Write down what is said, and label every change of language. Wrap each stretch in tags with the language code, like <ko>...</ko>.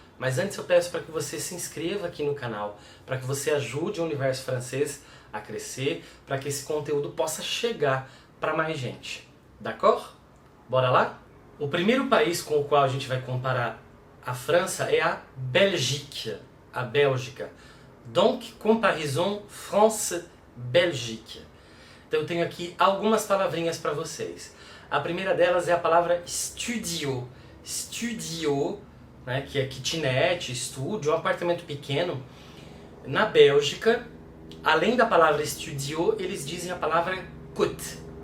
<pt>Mas antes eu peço para que você se inscreva aqui no canal, para que você ajude o Universo Francês a crescer, para que esse conteúdo possa chegar para mais gente.</pt> <fr>D'accord?</fr> <pt>Bora lá? O primeiro país com o qual a gente vai comparar a França é a Belgique, a Bélgica.</pt> <fr>Donc, comparaison France-Belgique.</fr> <pt>Então eu tenho aqui algumas palavrinhas para vocês. A primeira delas é a palavra studio. Studio, né, que é kitnet, estúdio, um apartamento pequeno. Na Bélgica, além da palavra studio, eles dizem a palavra coute.</pt>